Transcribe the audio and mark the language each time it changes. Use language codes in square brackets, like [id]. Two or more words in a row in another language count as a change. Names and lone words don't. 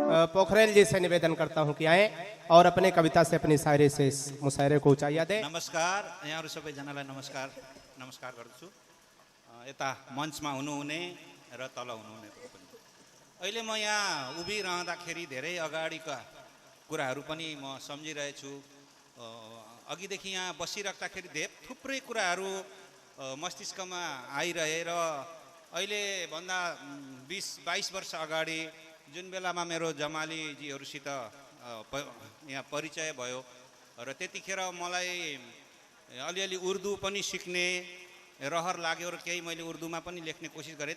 [hi] पोखरेल जी से निवेदन करता हूं कि आए और अपने कविता से अपनी शायरी से इस मुशायरे को ऊंचाइयां दे। [ne] नमस्कार, यहाँहरु सबैजनालाई नमस्कार गर्दछु। यता मञ्चमा हुनुहुने र तल हुनुहुने पनि। अहिले म यहाँ उभिरहँदाखेरि धेरै अगाडिका कुराहरू पनि म सम्झिरहेछु। अघिदेखि यहाँ बसिराख्दाखेरि थुप्रै कुराहरू मस्तिष्कमा आइरहे र अहिले भन्दा 20-22 वर्ष अगाडि जुन बेलामा मेरो जमालीजीहरूसित यहाँ परिचय भयो र त्यतिखेर मलाई अलिअलि उर्दू पनि सिक्ने रहर लाग्यो र केही मैले उर्दूमा पनि लेख्ने कोसिस गरेँ।